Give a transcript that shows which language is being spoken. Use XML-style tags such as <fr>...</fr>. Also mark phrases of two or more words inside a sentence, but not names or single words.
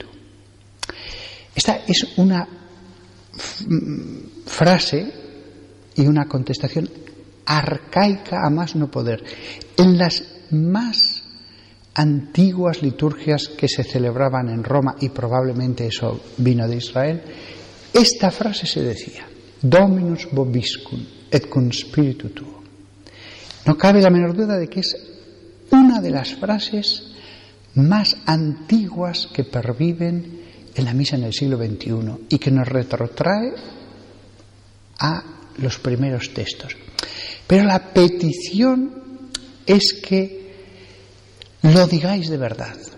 <es>Esta es una frase y una contestación arcaica a más no poder. En las más antiguas liturgias que se celebraban en Roma, y probablemente eso vino de Israel, esta frase se decía:</es> <la>Dominus vobiscum et cum spiritu tuo.</la> <es>No cabe la menor duda de que es una de las frases más antiguas que perviven en la misa en el siglo XXI y que nos retrotrae a los primeros textos. Pero la petición es que lo digáis de verdad.</es>